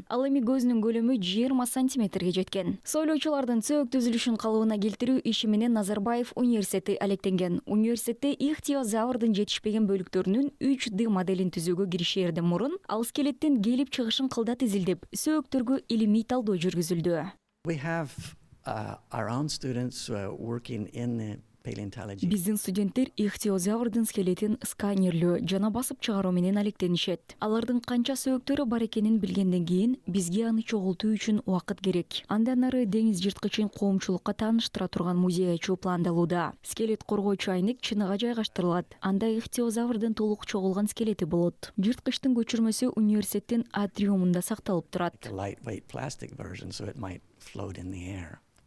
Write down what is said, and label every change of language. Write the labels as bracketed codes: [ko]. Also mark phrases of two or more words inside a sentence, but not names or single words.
[ky] Эми көзүнүн көлөмү 20 сантиметрге жеткен. Сойлоочулардын сөөк түзүлүшүн калыбына келтирүү иши менен Назарбаев университети алектенген. Университетте ихтиозаврдын жетишпеген бөлүктөрүнүн 3D моделин түзүүгө киришээрден мурун ал скелеттин келип чыгышын кылдат изилдеп, сөөктөргө илимий талдоо жүргүзүлдү. [en] We have our own students working in the paleontology. [ky] Биздин студенттер ихтиозаврдын скелетин сканерлөө жана басып чыгаруу менен алектенишет. Алардын канча сөөктөрү бар экенин билгенден кийин бизге аны чогултуу үчүн убакыт керек. Андан ары деңиз жырткычын коомчулукка тааныштыра турган музей ачуу пландалууда. Скелет коргоочу айнек чыныга жайгаштырылат. Анда ихтиозаврдын толук чогулган скелети болот. Жырткычтын көчүрмөсү университеттин атриумунда сакталып турат. [en] A lightweight plastic version, so it might float in the air.